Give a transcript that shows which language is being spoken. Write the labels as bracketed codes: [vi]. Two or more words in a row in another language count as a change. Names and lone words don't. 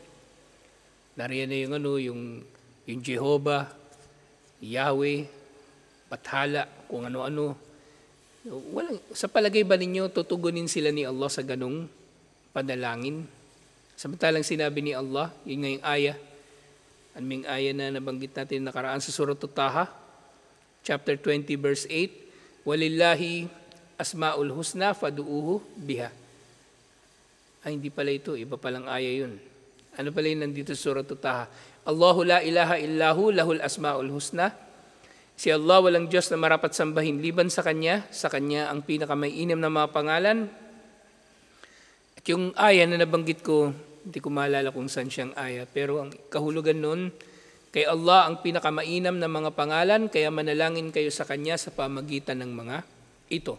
[tl] Nariyan na yung Jehovah, Yahweh, Bathala, kung ano-ano. Sa palagay ba ninyo, tutugunin sila ni Allah sa ganong panalangin? Samantalang sinabi ni Allah, yun nga yung aya. Ano yung aya na nabanggit natin nakaraan sa Surah Taha, chapter 20, verse 8, [ar] Walillahi asma'ul husna fadu'uhu biha. [tl] Ay, hindi pala ito. Iba palang aya yun. Ano pala yun nandito sa Surah Taha? [ar] Allahu la ilaha illahu lahul asma'ul husna. [tl] Si Allah walang Diyos na marapat sambahin liban sa Kanya ang pinakamainam na mga pangalan. At yung aya na nabanggit ko, hindi ko maalala kung saan siyang aya, pero ang kahulugan nun, kay Allah ang pinakamainam na mga pangalan, kaya manalangin kayo sa Kanya sa pamagitan ng mga ito.